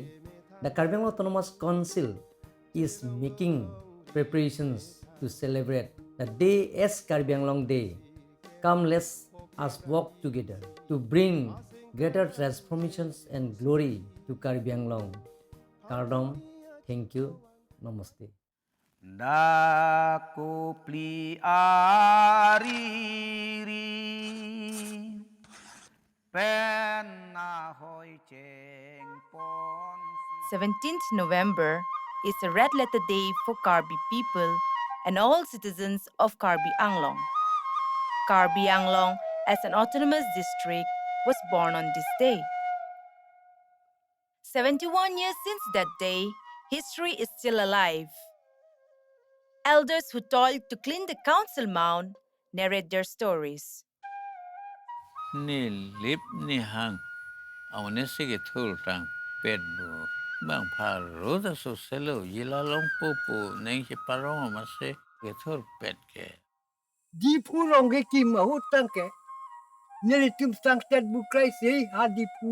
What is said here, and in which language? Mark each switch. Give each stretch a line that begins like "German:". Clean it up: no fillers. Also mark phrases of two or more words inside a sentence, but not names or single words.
English: The Karbi Anglong Autonomous Council is making preparations to celebrate the day as Karbi Anglong Day. Come, let's us work together to bring greater transformations and glory to Karbi Anglong. Kardom, thank you, namaste.
Karbi: Daku pli ariri pen ahoy cheng pon
English: 17th November is a red letter day for Karbi people and all citizens of Karbi Anglong. Karbi Anglong, as an autonomous district, was born on this day. 71 years since that day, history is still alive. Elders who toiled to clean the council mound narrate their stories.
Karbi: Ni lip ni hang. Awane sige thul tang pet bu. Bang paru da so selo yila long pupu neng si parong amase ke thul pet ke. Di pu rong ke kim ma hut tang ke. Nere tim sang tet bu krai se ha di pu.